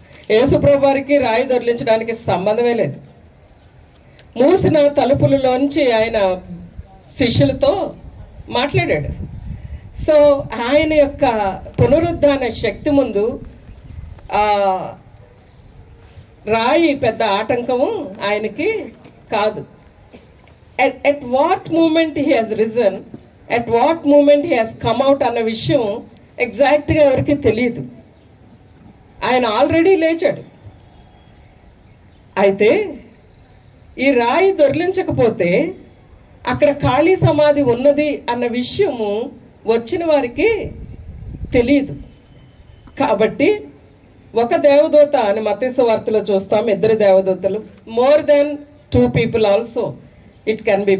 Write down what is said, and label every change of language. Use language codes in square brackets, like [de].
[te] యేసు ప్రభు వారికి రాయి దొర్లించడానికి సంబంధమే లేదు. మూసిన తలుపులలోంచి ఆయన శిష్యులతో మాట్లాడాడు. సో ఆయన యొక్క పునరుద్ధాన శక్తి ముందు రాయి పెద్ద ఆటంకము ఆయనకి కాదు. [en] at what moment he has risen, at what moment he has come out [te] అన్న విషయం ఎగ్జాక్ట్గా ఎవరికి తెలియదు. ఆయన ఆల్రెడీ లేచాడు. అయితే ఈ రాయి దొర్లించకపోతే అక్కడ ఖాళీ సమాధి ఉన్నది అన్న విషయము వచ్చిన వారికి తెలియదు. కాబట్టి ఒక దేవదూత అని మత్తయి సువార్తలో చూస్తాం, 2 దేవదూతలు, [en] More than 2 people also it can be.